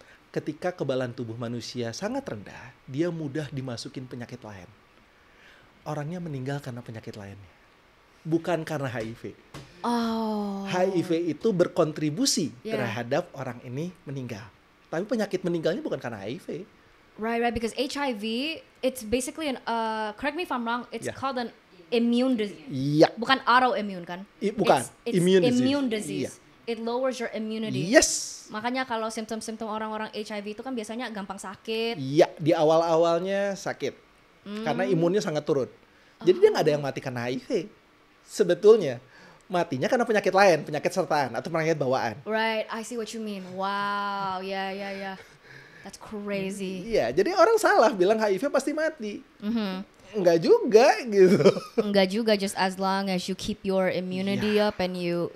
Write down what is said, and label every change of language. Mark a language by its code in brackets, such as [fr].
[id] Ketika kekebalan tubuh manusia sangat rendah, dia mudah dimasukin penyakit lain. Orangnya meninggal karena penyakit lainnya. Bukan karena HIV. HIV itu berkontribusi terhadap orang ini meninggal. Tapi penyakit meninggalnya bukan karena HIV. [en] Right, because HIV, it's basically correct me if I'm wrong, it's called an immune disease. [id] Iya. Bukan autoimmune kan? Bukan, [en] it's immune disease. It lowers your immunity. Yes. [id] Makanya kalau simptom-simptom orang-orang HIV itu kan biasanya gampang sakit. Iya, di awal-awalnya sakit. Karena imunnya sangat turun. Jadi dia nggak ada yang mati karena HIV. Sebetulnya. Matinya karena penyakit lain, penyakit sertaan atau penyakit bawaan. [en] Right, I see what you mean. Wow, yeah. That's crazy. [id] Iya, jadi orang salah bilang HIV pasti mati. Enggak juga gitu. Enggak juga, [en] just as long as you keep your immunity up and you,